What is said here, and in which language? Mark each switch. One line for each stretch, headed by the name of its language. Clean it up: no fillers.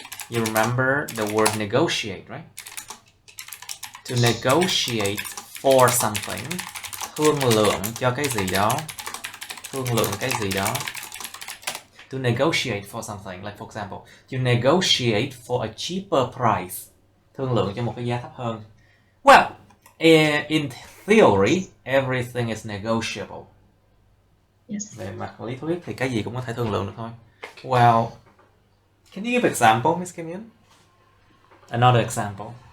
English: You remember the word negotiate, right? To negotiate for something.
Vietnamese: Thương lượng cho cái gì đó. Thương lượng cái gì đó.
English: To negotiate for something, like for example, you negotiate for a cheaper price.
Vietnamese: Thương lượng cho một cái giá thấp hơn.
English: Well, in theory, everything is negotiable. Yes.
Vietnamese: Về mặt lý thuyết thì cái gì cũng có thể thương lượng được thôi.
English: Well, can you give example, Miss Kim Yun? Another example.